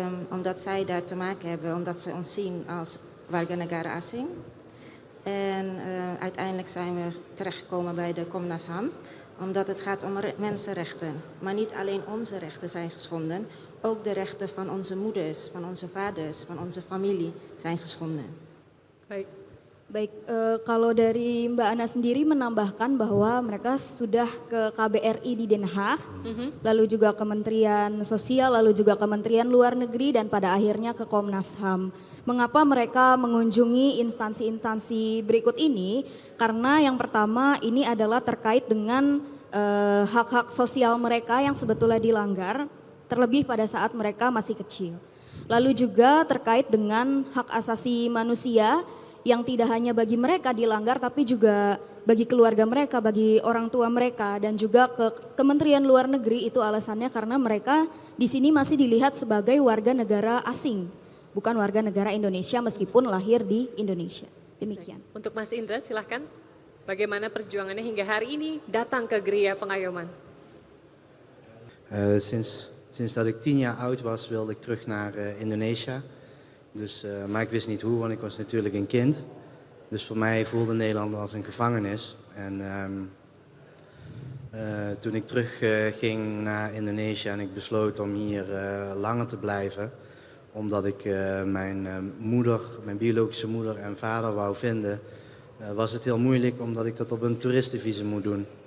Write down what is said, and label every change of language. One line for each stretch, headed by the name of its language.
Dutch: omdat zij daar te maken hebben, omdat ze ons zien als warga negara asing. En uiteindelijk zijn we terechtgekomen bij de Komnas HAM, omdat het gaat om mensenrechten. Maar niet alleen onze rechten zijn geschonden, ook de rechten van onze moeders, van onze vaders, van onze familie zijn geschonden.
Indonesian: Baik. Baik, kalau dari Mbak Ana sendiri menambahkan bahwa mereka sudah ke KBRI di Den Haag, lalu juga Kementerian Sosial, lalu juga Kementerian Luar Negeri, dan pada akhirnya ke Komnas HAM. Mengapa mereka mengunjungi instansi-instansi berikut ini? Karena yang pertama ini adalah terkait dengan hak-hak sosial mereka yang sebetulnya dilanggar, terlebih pada saat mereka masih kecil. Lalu juga terkait dengan hak asasi manusia yang tidak hanya bagi mereka dilanggar, tapi juga bagi keluarga mereka, bagi orang tua mereka, dan juga ke Kementerian Luar Negeri. Itu alasannya karena mereka di sini masih dilihat sebagai warga negara asing, bukan warga negara Indonesia meskipun lahir di Indonesia. Demikian. Untuk Mas Indra silahkan, bagaimana perjuangannya hingga hari ini datang ke Gria Pengayoman?
Dutch: Sinds dat ik 10 jaar oud was, wilde ik terug naar Indonesië. Dus, maar ik wist niet hoe, want ik was natuurlijk een kind. Dus voor mij voelde Nederland als een gevangenis. En toen ik terug ging naar Indonesië en ik besloot om hier langer te blijven, omdat ik mijn biologische moeder en vader wou vinden, was het heel moeilijk omdat ik dat op een toeristenvisum moet doen.